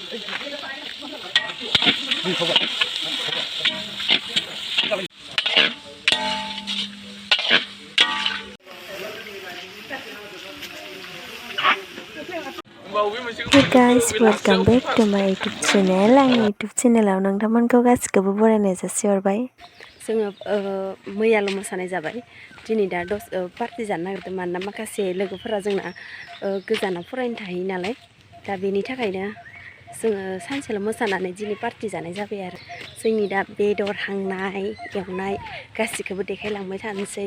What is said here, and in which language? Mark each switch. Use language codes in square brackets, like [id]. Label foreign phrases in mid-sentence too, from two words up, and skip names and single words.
[en] Hey guys, welcome back to my YouTube channel. [brx] आंनि YouTube channelआव नोंथांमोनखौ गासिखौबो बरायनाय जासिहरबाय। जोङो मैयाल' मोसानाय जाबाय। दिनै दा पार्टि जानो नागिरदों मानोना माखासे लोगोफोरा जोंना गोजानाव फरायनो थाहैयो नालाय दा बेनि थाखायनो जोङो सानसेल' मोसानानै दिनै पार्टि जानाय जाबाय आरो जोंनि दा बेदर हांनाय एवनाय गासिखौबो देखायलांबाय थानोसै।